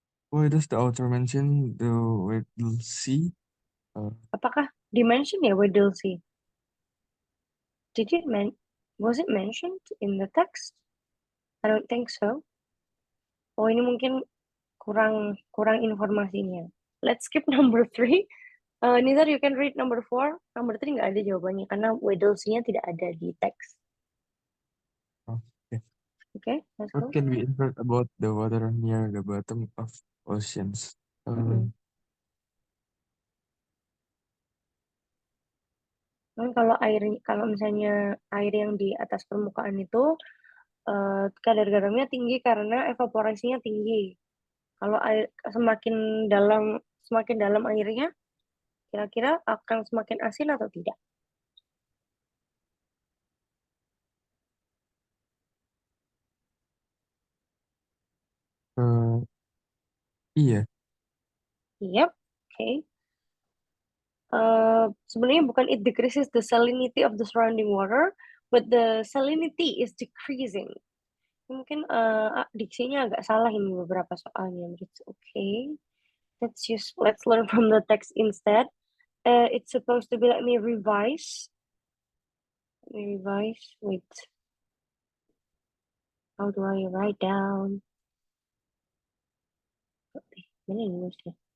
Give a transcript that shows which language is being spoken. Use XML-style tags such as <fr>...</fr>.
<en>Why does the author mention the Weddell Sea?</en> <id>Apakah</id> <en>dimension</en> <id>ya Weddell Sea?</id> <en>Was it mentioned in the text? I don't think so.</en> <id>Oh, ini mungkin kurang informasinya.</id> <en>Let's skip number 3. Nizar, you can read number 4. Number 3</en> <id>nggak ada jawabannya karena Weddell Sea-nya tidak ada di teks.</id> <en>Okay. Okay, let's What can we infer about the water near the bottom of oceans?</en> <id>Kalau misalnya air yang di atas permukaan itu kadar garamnya tinggi karena evaporasinya tinggi. Kalau air semakin dalam airnya, kira-kira akan semakin asin atau tidak? Iya.</id> <en>Yep, okay.</en> <id>Sebenarnya bukan</id> <en>it decreases the salinity of the surrounding water, but the salinity is decreasing.</en> <id>Mungkin diksinya agak salah ini beberapa soalnya.</id> <en>It's okay. Let's learn from the text instead. It's supposed to be, let me revise. Wait. How do I write down?</en> <id>Mana nulisnya?</id>